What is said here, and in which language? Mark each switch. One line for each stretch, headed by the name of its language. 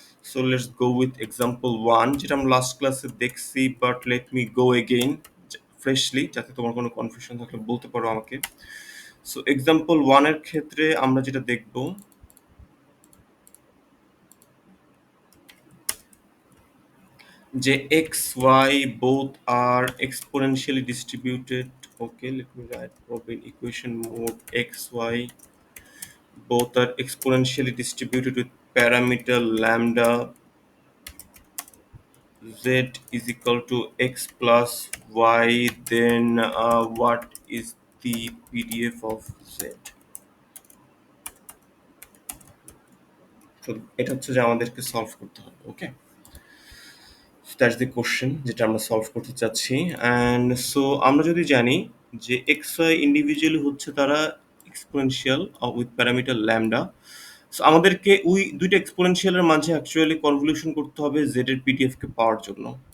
English: So let's go with example 1
Bangla: যেটা আমরা last ক্লাসে দেখছি
English: but let me go again freshly
Bangla: যাতে তোমার কোনো কনফিউশন থাকলে বলতে পারো আমাকে। সো এক্সাম্পল 1 এর ক্ষেত্রে আমরা যেটা দেখব যে
English: X Y both are exponentially distributed. Okay, let me write probably in equation mode x y both are exponentially distributed with parameter lambda z is equal to x plus y, then what is the PDF of z?
Bangla: তো এটা হচ্ছে যে আমাদেরকে solve করতে হবে। ওকে,
English: that's the question
Bangla: যেটা আমরা solve করতে চাচ্ছি। অ্যান্ড সো আমরা যদি জানি যে এক্স ওয়াই ইন্ডিভিজুয়ালি হচ্ছে তারা exponential with parameter lambda, so আমাদেরকে ওই দুইটা এক্সপোনেনশিয়ালের মাঝে অ্যাকচুয়ালি কনভলিউশন করতে হবে জেড এর পিডিএফ কে পাওয়ার জন্য।